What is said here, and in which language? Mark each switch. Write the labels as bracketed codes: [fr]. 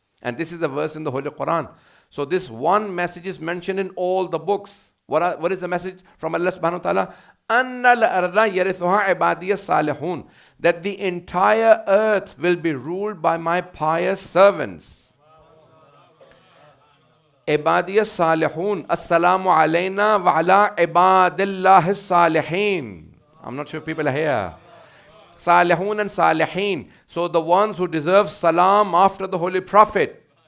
[en] And this is a verse in the Holy Quran. So this one message is mentioned in all the books. What is the message from Allah subhanahu wa ta'ala? [ar] أَنَّ الْأَرْضَ يَرِثُهَا عِبَادِيَ الصَّالِحُونَ. [en] That the entire earth will be ruled by my pious servants. [ar] عبادي الصالحون السلام علينا وعلى عباد الله الصالحين. [en] I'm not sure if people are here. Salihun and Salihin. So the ones who deserve salam after the Holy Prophet.